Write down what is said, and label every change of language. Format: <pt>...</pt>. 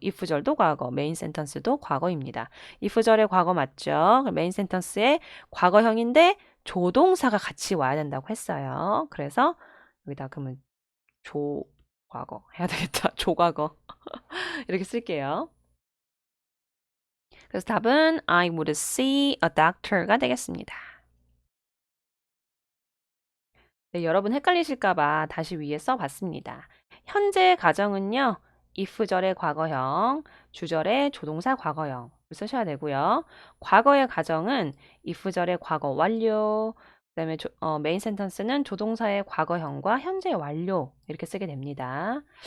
<ko>if절도 과거, 메인 센턴스도 과거입니다. if절의 과거 맞죠? 메인 센턴스의 과거형인데 조동사가 같이 와야 된다고 했어요. 그래서 여기다 그러면 조과거 해야 되겠다. 조과거 이렇게 쓸게요. 그래서 답은</ko> <en>I would see a doctor</en> <ko>가 되겠습니다. 네, 여러분 헷갈리실까봐 다시 위에 써봤습니다. 현재 가정은요. if절의 과거형, 주절의 조동사 과거형을 쓰셔야 되고요. 과거의 가정은 if절의 과거 완료, 그다음에 메인 센턴스는 조동사의 과거형과 현재 완료 이렇게 쓰게 됩니다.</ko>